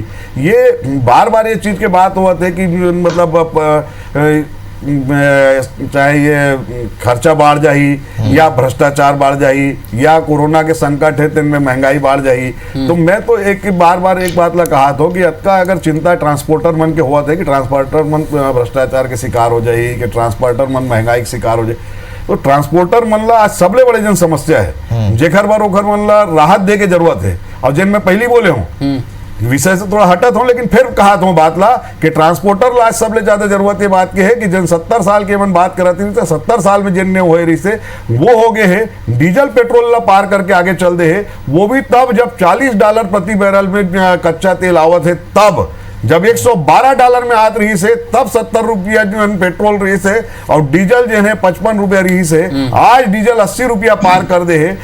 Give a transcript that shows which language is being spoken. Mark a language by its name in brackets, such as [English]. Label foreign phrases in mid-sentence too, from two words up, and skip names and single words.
[Chhattisgarhi] ये बार बार ये चीज़ के बात हुआ थे कि मतलब चाहे ये खर्चा बढ़ जाही या भ्रष्टाचार बढ़ जाही या कोरोना के संकट है तो इनमें महंगाई बढ़ जाही। तो मैं तो एक बार एक बात ला कहा था कि अतका अगर चिंता ट्रांसपोर्टर मन के हुआ था कि ट्रांसपोर्टर मन भ्रष्टाचार के शिकार हो जाए कि ट्रांसपोर्टर मन महंगाई के शिकार हो जाए तो ट्रांसपोर्टर मन ला आज सबले बड़े जन समस्या है जेखर बार ओखर मन ला राहत दे के जरूरत है। और जिन मैं पहली बोले हूँ विषय से थोड़ा हटत हूं लेकिन फिर कहा था बात ला कि ट्रांसपोर्टर ला सबसे ज्यादा जरूरत ये बात की है कि जिन 70 साल के मन बात करती थी तो 70 साल में जिन हुए रही से वो हो गए है डीजल पेट्रोल ला पार करके आगे चल दे है वो भी तब जब $40 प्रति बैरल में कच्चा तेल आवत है तब जब 112 डॉलर में आत रही से तब 70 रुपया जो है पेट्रोल रही से और डीजल जो है 55 रुपया रही से, आज डीजल 80 रुपया पार कर दे है।